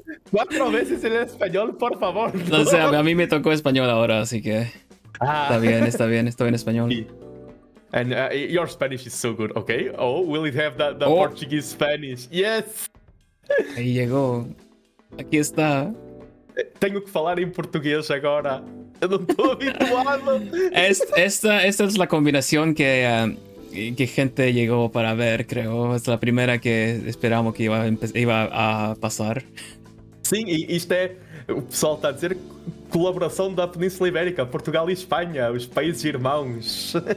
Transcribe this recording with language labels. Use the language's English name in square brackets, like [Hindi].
[Spanish] 4 veces en español, por favor. No sé, a mí me tocó español ahora, así que está bien, estoy en español. [English] And your Spanish is so good, okay? Oh, will it have the Portuguese Spanish? Yes! [Spanish] Ahí llegó. Aquí está. [Portuguese] Tenho que falar em português agora. Eu não estou habituado. [Spanish] Esta es la combinación que gente llegó para ver, creo. Es la primera que esperamos que iba a pasar. [Portuguese] Sim, e isto é... O pessoal está a dizer colaboração da Península Ibérica, Portugal e Espanha, os países irmãos.